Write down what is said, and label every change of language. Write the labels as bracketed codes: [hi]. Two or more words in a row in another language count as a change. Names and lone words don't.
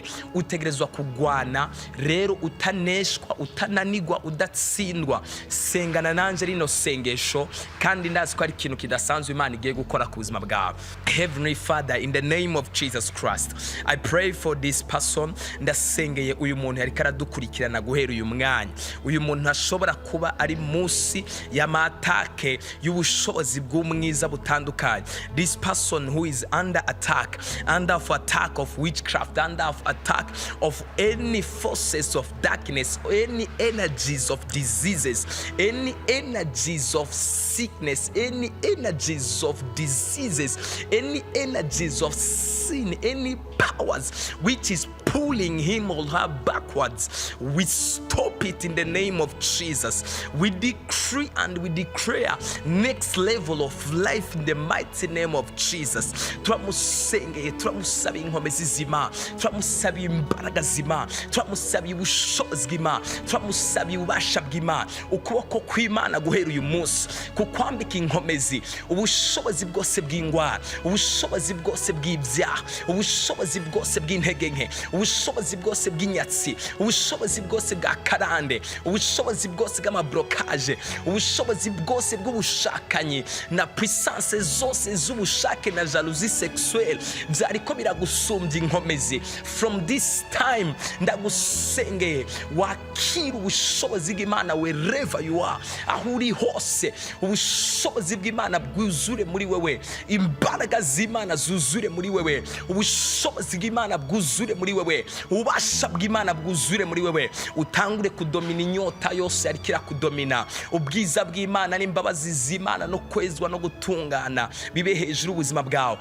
[rn] Utegerezwa kugwana rero utaneshwa, utananigwa, udatsindwa. Sengana nanje rino sengesho kandi ndazi ko ari ikintu kidasanzwe Imana igiye gukora ku buzima bwawe. [en] Heavenly Father, in the name of Jesus Christ, I pray for this person. [rn] Ndasengeye uyu muntu yari karadukurikirana guhera uyu mwanya. Uyu muntu ashobora kuba ari munsi y'amatake y'ubushobozi bw'umwiza butandukanye. [en] This person who is under attack of witchcraft, under attack of any forces of darkness, any energies of diseases, any energies of sickness, any energies of diseases, any energies of sin, any powers which is pulling him or her backwards, we stop it in the name of Jesus. We decree and we declare next level of life in the mighty name of Jesus. [rn] Turamusengeye, turamusaba inkomezi z'Imana, turamusaba imbaraga z'Imana, turamusaba ubushobozi bw'Imana, turamusaba ububasha bw'Imana. Ukuboko kw'Imana guhera uyu munsi kukwambika inkomezi, ubushobozi bwose bw'ingwara, ubushobozi bwose bw'ibyaha, ubushobozi bwose bw'intege nke, ubushobozi bwose bw'inyatsi, ubushobozi bwose bwa karande, ubushobozi bwose bw'amablokaje, ubushobozi bwose bw'ubushakanyi na puissance zose z'ubushake na [fr] jalousie sexuelle [rn] byariko biragusumbya inkomezi. [en] From this time [rn] ndagusengeye wakira ubushobozi bw'Imana [en] wherever you are, [rn] aho uri hose. Ubushobozi bw'Imana bwuzure muri wewe, imbaraga z'Imana zuzure muri wewe, ubushobozi bw'Imana bwuzure muri wewe. wewe, ubasha bw'Imana bwuzure muri wewe, utangure kudomina inyota yose yari kira kudomina, ubwiza bw'Imana n'imbabazi z'Imana no kwezwa no gutungana bibe hejuru ubuzima bwawe.